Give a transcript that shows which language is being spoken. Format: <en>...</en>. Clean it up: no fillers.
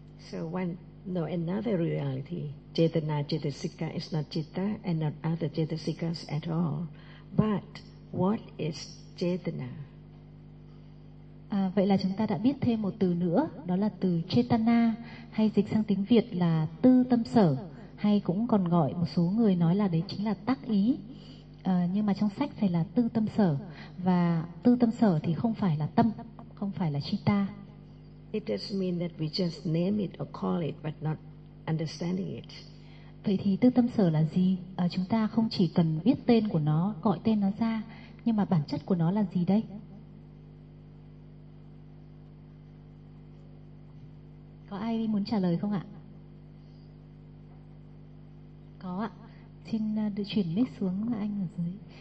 <en>So one know another reality. Chetana chetasika is not citta and not other chetasikas at all. But what is chetana?</en> <vi>À, vậy là chúng ta đã biết thêm một từ nữa, đó là từ chetana, hay dịch sang tiếng Việt là tư tâm sở, hay cũng còn gọi một số người nói là đấy chính là tác ý. À, nhưng mà trong sách phải là tư tâm sở, và tư tâm sở thì không phải là tâm, không phải là chitta.</vi> <en>It does mean that we just name it or call it but not understanding it.</en> <vi>Vậy thì tư tâm sở là gì? À, chúng ta không chỉ cần biết tên của nó, gọi tên nó ra, nhưng mà bản chất của nó là gì đây? Có ai muốn trả lời không ạ? Có ạ. Xin được chuyển mic xuống anh ở dưới.</vi>